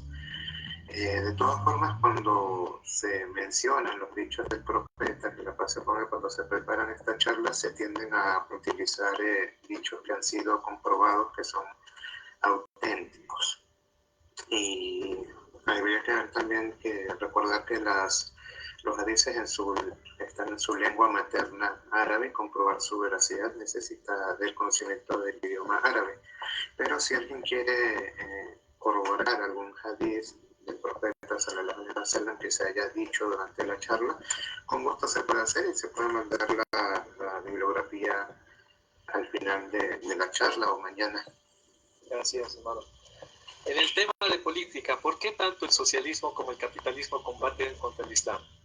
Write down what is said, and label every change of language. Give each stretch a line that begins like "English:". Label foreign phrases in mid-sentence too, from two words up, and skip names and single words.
Spanish: De todas formas, cuando se mencionan los dichos del profeta, que la paz por él, cuando se preparan estas charlas, se tienden a utilizar dichos que han sido comprobados, que son Y habría que ver también que recordar que los hadices están en su lengua materna árabe. Comprobar su veracidad necesita del conocimiento del idioma árabe. Pero si alguien quiere corroborar algún hadiz del profeta
Arabic: صلى الله عليه وسلم
Spanish: que se haya dicho durante la charla, con gusto se puede hacer y se puede mandar la bibliografía al final de la charla o mañana. Gracias, hermano. En el tema de política, ¿por qué tanto el socialismo como el capitalismo combaten contra el Islam?